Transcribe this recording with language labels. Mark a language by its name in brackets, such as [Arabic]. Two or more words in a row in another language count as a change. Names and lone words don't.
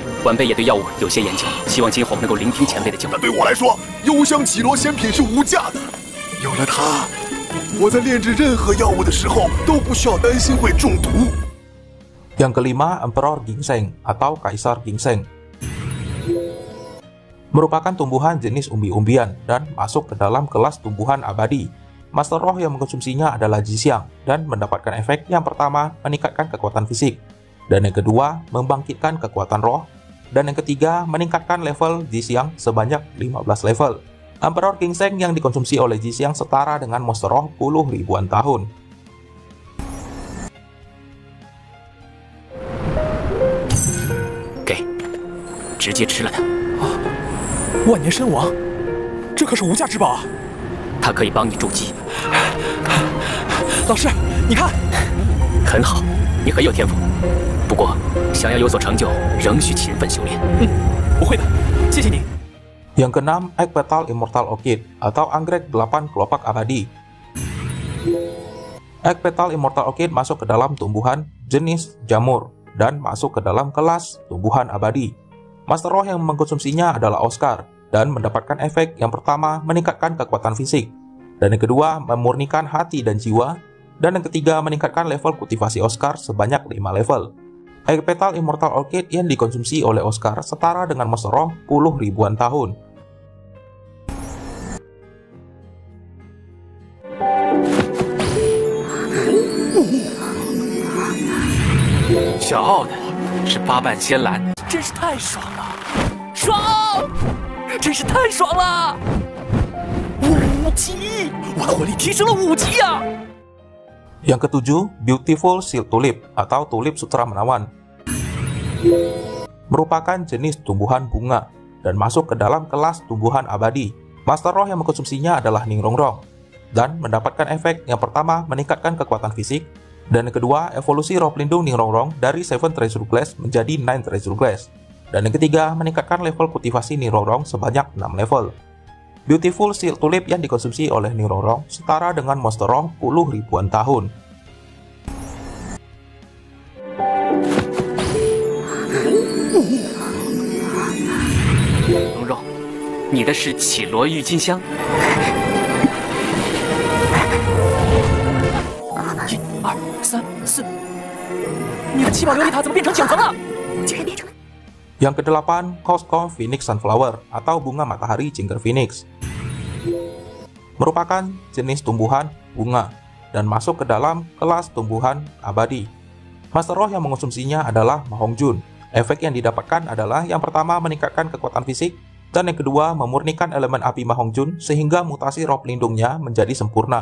[Chinese] 团队也对药物有些研究，希望今后能够聆听前辈的教导。但对我来说，幽香绮罗仙品是无价的。有了它，我在炼制任何药物的时候都不需要担心会中毒。 [Indonesian] Yang kelima, Emperor Ginseng atau Kaisar Ginseng. Merupakan tumbuhan jenis umbi-umbian dan masuk ke dalam kelas tumbuhan abadi. Master roh yang mengkonsumsinya adalah Jixiang dan mendapatkan efek yang pertama meningkatkan kekuatan fisik, dan yang kedua membangkitkan kekuatan roh, dan yang ketiga meningkatkan level Jixiang sebanyak 15 level. Emperor Ginseng yang dikonsumsi oleh Jixiang setara dengan monster roh puluh ribuan tahun. Oke, [Chinese] 直接吃了它。万年参王，这可是无价之宝啊！它可以帮你筑基。老师，你看，很好，你很有天赋。不过，想要有所成就，仍需勤奋修炼。我会的，谢谢你。 [Indonesian] Yang keenam, Egg Petal Immortal Orchid atau anggrek 8 kelopak abadi. Egg Petal Immortal Orchid masuk ke dalam tumbuhan jenis jamur dan masuk ke dalam kelas tumbuhan abadi. Master roh yang mengkonsumsinya adalah Oscar dan mendapatkan efek yang pertama meningkatkan kekuatan fisik, dan yang kedua memurnikan hati dan jiwa, dan yang ketiga meningkatkan level kultivasi Oscar sebanyak 5 level. Egg Petal Immortal Orchid yang dikonsumsi oleh Oscar setara dengan monster roh puluh ribuan tahun. [Chinese] 骄傲的是八瓣仙兰，真是太爽了！爽，真是太爽了！5级，我的魂力提升了5级呀！ [Indonesian] Yang ketujuh, Beautiful Silk Tulip atau tulip sutra menawan. Merupakan jenis tumbuhan bunga dan masuk ke dalam kelas tumbuhan abadi. Master roh yang mengkonsumsinya adalah Ningrongrong dan mendapatkan efek yang pertama meningkatkan kekuatan fisik, dan yang kedua evolusi roh pelindung Ningrongrong dari 7 Treasure Glass menjadi 9 Treasure Glass, dan yang ketiga meningkatkan level kultivasi Ningrongrong sebanyak 6 level. Beautiful Silk Tulip yang dikonsumsi oleh Ningrongrong setara dengan monster roh puluh ribuan tahun. [Chinese] 蓉蓉，你的是绮罗郁金香。1、2、3、4，你的7宝琉璃塔怎么变成9层了？竟然变成了。 [Indonesian] Yang kedelapan, Coscom Phoenix Sunflower atau bunga matahari Ginger Phoenix. Merupakan jenis tumbuhan bunga dan masuk ke dalam kelas tumbuhan abadi. Master roh yang mengonsumsinya adalah Ma Hongjun. Efek yang didapatkan adalah yang pertama meningkatkan kekuatan fisik, dan yang kedua memurnikan elemen api Ma Hongjun sehingga mutasi roh pelindungnya menjadi sempurna.